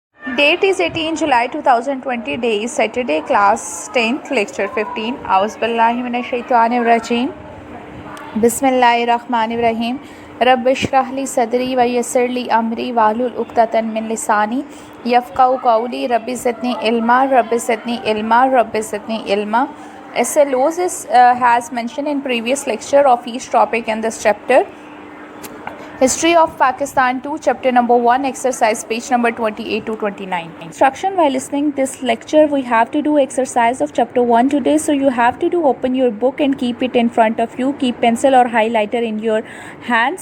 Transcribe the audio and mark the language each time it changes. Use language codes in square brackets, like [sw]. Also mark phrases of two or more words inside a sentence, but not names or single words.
[en] Date is 18 July 2020. Day is Saturday. Class 10th, Lecture 15. [ar] أعوذ بالله من الشيطان الرجيم. بسم الله الرحمن الرحيم. رب اشرح لي صدري ويسر لي أمري واحلل عقدة من لساني يفقهوا قولي. رب زدني علما، رب زدني علما، رب زدني علما. [en] SLOs has mentioned in previous lecture of each topic in this chapter. History of Pakistan 2, chapter number 1, exercise page number 28 to 29. Instruction: while listening this lecture, we have to do exercise of chapter 1 today. So you have to open your book and keep it in front of you. Keep pencil or highlighter in your hands.